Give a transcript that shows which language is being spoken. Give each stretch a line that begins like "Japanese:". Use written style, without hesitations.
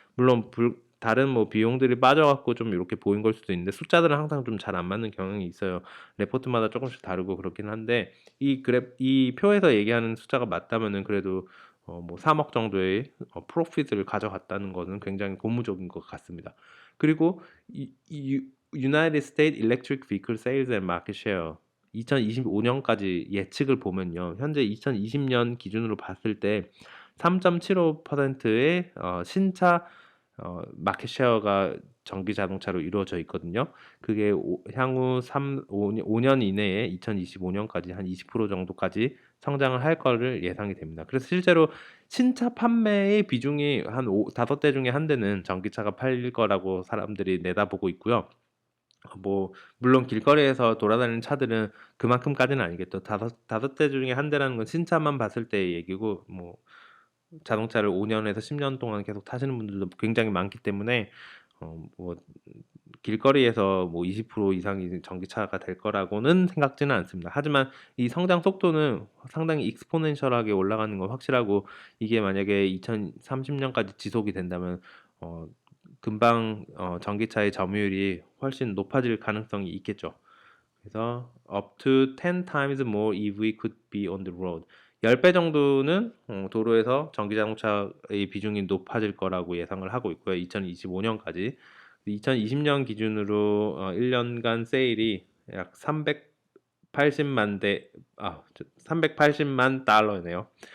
Korean: 물론 다른 뭐 비용들이 빠져갖고 좀 이렇게 보인 걸 수도 있는데 숫자들은 항상 좀 잘 안 맞는 경향이 있어요. 레포트마다 조금씩 다르고 그렇긴 한데 이 표에서 얘기하는 숫자가 맞다면은 그래도 뭐 3억 정도의 프로핏을 가져갔다는 것은 굉장히 고무적인 것 같습니다. 그리고 이
English: United States Electric Vehicle Sales and Market Share
Korean: 2025년까지 예측을 보면요. 현재 2020년 기준으로 봤을 때 3.75%의 신차 마켓 셰어가 전기 자동차로 이루어져 있거든요. 그게 향후 5년 이내에 2025년까지 한 20% 정도까지 성장을 할 거를 예상이 됩니다. 그래서 실제로 신차 판매의 비중이 한 5대 중에 한 대는 전기차가 팔릴 거라고 사람들이 내다보고 있고요. 뭐 물론 길거리에서 돌아다니는 차들은 그만큼까지는 아니겠죠. 다섯 대 중에 한 대라는 건 신차만 봤을 때의 얘기고, 뭐 자동차를 5년에서 10년 동안 계속 타시는 분들도 굉장히 많기 때문에 뭐 길거리에서 뭐 20% 이상이 전기차가 될 거라고는 생각지는 않습니다. 하지만 이 성장 속도는 상당히 익스포넨셜하게 올라가는 건 확실하고, 이게 만약에 2030년까지 지속이 된다면 어, 금방 전기차의 점유율이 훨씬 높아질 가능성이 있겠죠. 그래서
English: up to 10 times more EV could be on the road.
Korean: 10배 정도는 도로에서 전기 자동차의 비중이 높아질 거라고 예상을 하고 있고요. 2025년까지. 2020년 기준으로 1년간 세일이 약 380만 380만 달러네요.